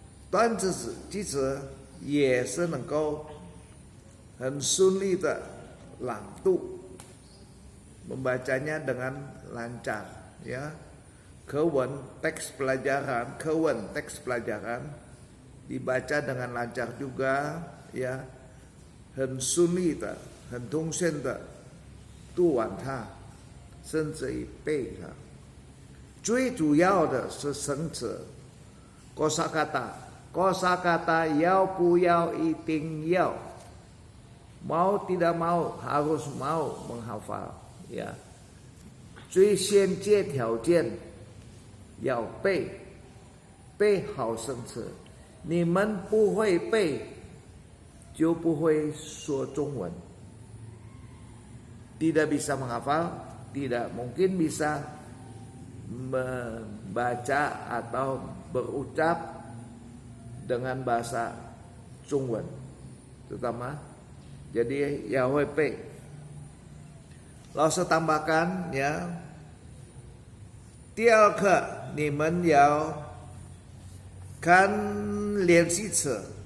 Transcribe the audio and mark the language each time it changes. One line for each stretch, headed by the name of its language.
Chinese: 短句子也是能够很顺利的朗读，
Indonesian: membacanya dengan lancar ya. Kewen teks pelajaran dibaca dengan lancar juga ya.
Chinese: 很顺利的，很通顺的读完它，甚至于背它。最主要的是生词 kosakata 要不要一定要，
Indonesian: mau tidak mau harus mau menghafal ya.
Chinese: 最先决条件要背好生词，你们不会背就不会说中文。
Indonesian: Tidak bisa menghafal, tidak mungkin bisa membaca atau berucap dengan bahasa Zhongwen, terutama jadi ya
Chinese: 会背。老师
Indonesian: tambahkan ya，
Chinese: 第二课你们要看练习册呀，